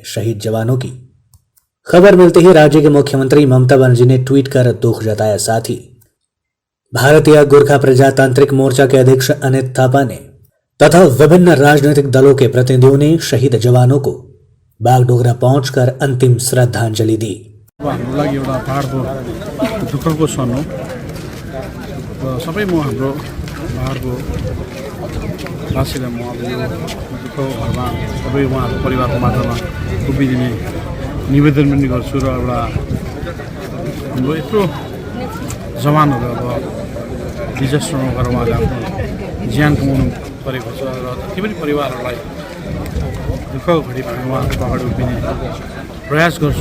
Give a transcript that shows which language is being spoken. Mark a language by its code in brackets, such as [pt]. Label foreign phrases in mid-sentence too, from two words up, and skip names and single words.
[hi] शहीद जवानों की खबर मिलते ही राज्य के मुख्यमंत्री ममता बनर्जी ने ट्वीट कर दुख जताया। साथ ही भारतीय गोरखा प्रजातांत्रिक मोर्चा के अध्यक्ष अनित थापा ने तथा विभिन्न राजनीतिक दलों के प्रतिनिधियों ने शहीद जवानों को बागडोगरा पहुंचकर अंतिम श्रद्धांजलि दी। [ne] दुःखको क्षण हो र सबै म हाम्रो उहाँहरूको वासीलाई म अब यो दुःखको घरमा सबै उहाँहरूको परिवारको मात्रामा उभिदिने निवेदन पनि गर्छु र एउटा हाम्रो यत्रो जवानहरू अब डिजास्टरमा गएर उहाँले आफ्नो ज्यान गुमाउनु परेको छ र जति पनि परिवारहरूलाई दुःखको घडीमा उहाँहरूको अगाडि उभिने प्रयास गर्छु।